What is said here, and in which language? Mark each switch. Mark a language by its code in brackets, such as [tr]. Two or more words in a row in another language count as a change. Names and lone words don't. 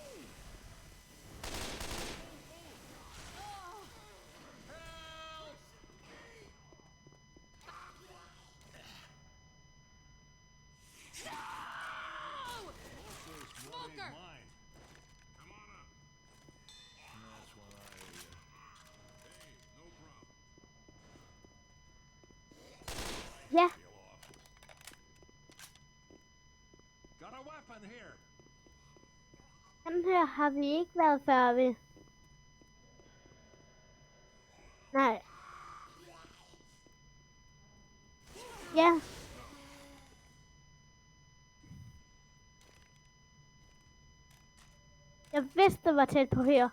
[en] Smoker! [da] Ja. [en] Got a weapon here. [da] Den her har vi ikke været før ved. Nej. Ja. Jeg vidste, det var tæt på her.